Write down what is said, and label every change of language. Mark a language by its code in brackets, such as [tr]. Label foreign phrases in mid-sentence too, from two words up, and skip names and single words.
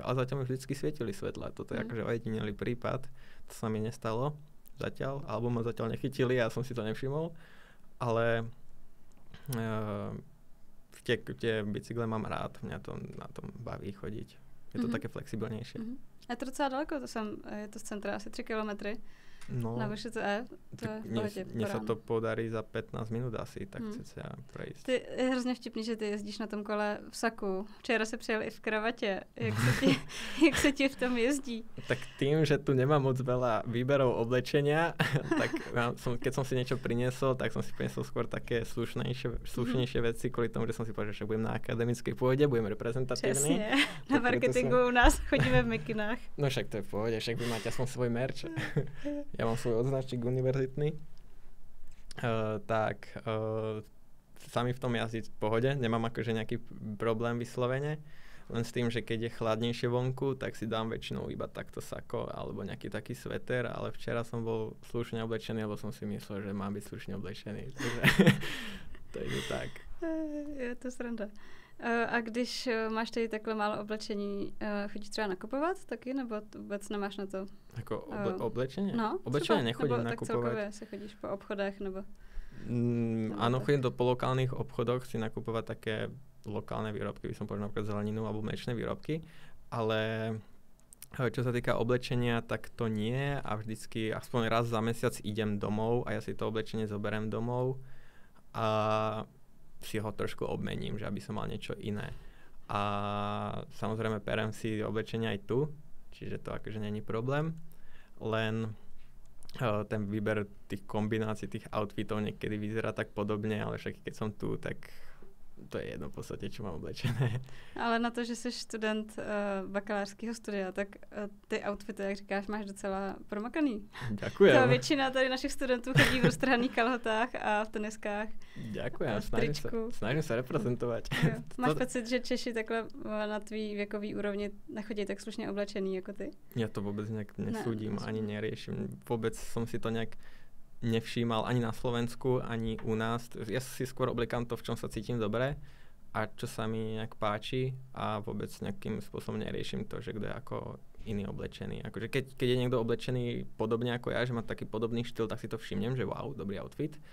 [sk] Ale zatiaľ mi vždycky svietili svetla. Toto je akože ojedinelý prípad. To sa mi nestalo zatiaľ, alebo ma zatiaľ nechytili, ja som si to nevšimol. Ale tie bicykle mám rád. Mňa to na tom baví chodiť. Je to také flexibilnejšie. [cs] A to docela daleko, je to z centra asi 3 kilometry. No, na VŠCE, to je v pohodě. [sk] Mně se to podarí za 15 minut asi, tak se prejsť. [cs] Ty je hrozně vtipný, že ty jezdíš na tom kole v saku. Včera se přijel i v kravatě. Jak se ti v tom jezdí? [sk] Tak tým, že tu nemám moc veľa výberov oblečenia, tak keď som si niečo priniesol, tak som si priniesol skôr také slušnejšie veci, kvôli tomu, že som si povedal, že budem na akademickej pôde, budem reprezentatívny. [cs] Přesně. Na marketingu u nás chodíme v mikinách. [sk] No však to je v pohode, však vy máte aspoň svoj merch. Ja mám svoj odznačník univerzitný, tak sami v tom jazdiť v pohode, nemám akože nejaký problém vyslovene, len s tým, že keď je chladnejšie vonku, tak si dám väčšinou iba takto sako alebo nejaký taký sveter, ale včera som bol slušne oblečený, lebo som si myslel, že mám byť slušne oblečený, takže to je tak. [cs] Je to sranda. A když máš tady takhle málo oblečení, chodíš třeba nakupovat taky, nebo vůbec nemáš na to? [sk] Jako oblečenie? No, oblečenie nechodím [cs] nebo [sk] nakupovať. [cs] tak celkově si chodíš po obchodech, nebo? [sk] Áno, chodím po lokálnych obchodoch si nakupovať také lokálne výrobky, by som povedal napríklad zeleninu alebo mliečne výrobky, ale čo sa týka oblečenia, tak to nie a vždycky aspoň raz za mesiac idem domov a ja si to oblečenie zoberiem domov a si ho trošku obmením, že aby som mal niečo iné. A samozrejme perem si oblečenie aj tu, čiže to akože není problém, len ten výber tých kombinácií, tých outfitov niekedy vyzerá tak podobne, ale však keď som tu, tak to je jedno v podstate, čo mám oblečené. [cs] Ale na to, že jsi student bakalářského studia, tak ty outfity, jak říkáš, máš docela promakaný. [sk] Ďakujem. [cs] To většina tady našich studentů chodí v roztrhaných kalhotách a v teniskách. [sk] Ďakujem, snažím sa reprezentovať. [cs] Máš pocit, že Češi takhle na tvý věkový úrovni nechodí tak slušně oblečený jako ty? [sk] Ja to vôbec nejak nesúdim, ani neriešim. Vôbec som si to nejak nevšímal ani na Slovensku, ani u nás. Ja si skôr obliekam to, v čom sa cítim dobre a čo sa mi nejak páči a vôbec nejakým spôsobom neriešim to, že kto je ako iný oblečený. Akože keď je niekto oblečený podobne ako ja, že má taký podobný štýl, tak si to všimnem, že wow, dobrý outfit.